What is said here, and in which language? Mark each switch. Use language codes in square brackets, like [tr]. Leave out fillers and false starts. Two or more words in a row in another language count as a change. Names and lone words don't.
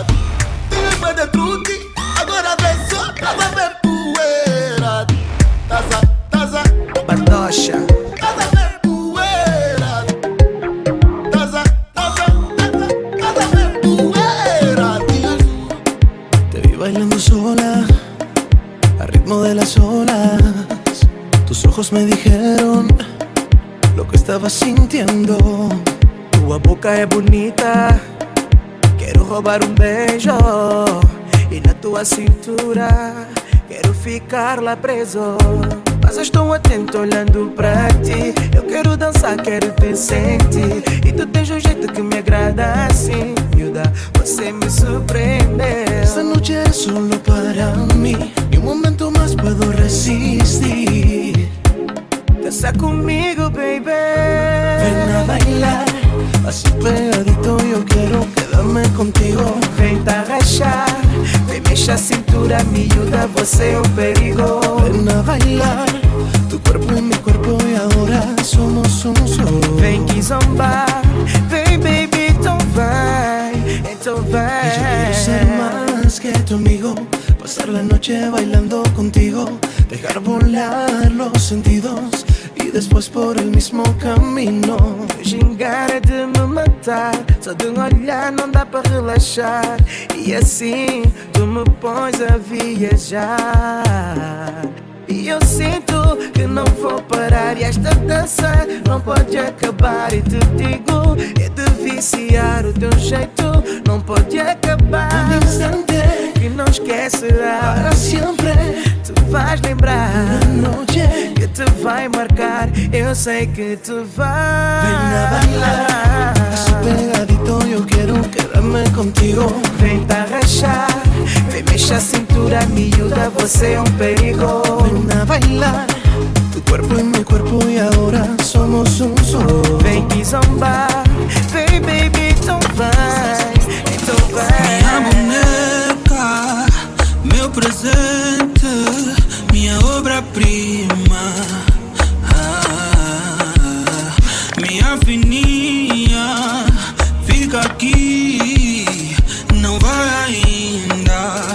[pt] Tinha bué de truque, agora vê só, nada vê poeira. Taza, Bardocha. nada vê poeira. Taza, nada vê poeira. [es] Te vi bailando sola, al ritmo de las olas. Tus ojos me dijeron lo que estaba sintiendo. Tu boca es bonita, quiero robar un beso. [pt] E na tua cintura quero ficar lá preso. Mas eu estou atento olhando pra ti. Eu quero dançar, quero te sentir. E tu tens um jeito que me agrada assim. Miúda, você me surpreendeu. [es] Esta noche es solo para mí. Ni un momento más puedo resistir. Danza conmigo, baby. Ven a bailar, así pegadito yo quiero quedarme contigo. [pt] Vem te agachar, vem mexe a cintura, miúda, você é um perigo. [es] Ven a bailar, tu cuerpo y mi cuerpo y ahora somos un solo. [pt] Vem que zombar, vem baby, então vai, então vai. [es] Y yo quiero ser más que tu amigo, pasar la noche bailando contigo, dejar volar los sentidos [pt] e depois [es] por el mismo camino. [pt] Gingar de me matar, só de um olhar não dá para relaxar. E assim tu me pões a viajar. E eu sinto que não vou parar. E esta dança não pode acabar. E te digo, é de viciar. O teu jeito não pode acabar. Um instante que não esquecerá para sempre. Tu vais lembrar uma noite que te vai marcar. Eu sei que te vai. [es] Ven a bailar, así pegadito yo quiero quedarme contigo. [pt] Vem te agachar, vem mexe a cintura, miúda, você é um perigo. [es] Ven a bailar, tu cuerpo y mi cuerpo y ahora somos un solo. [pt] Vem que zombar, vem baby, então vai, então vai. Minha boneca, meu presente, minha obra-prima, minha fininha, fica aqui, não vai ainda.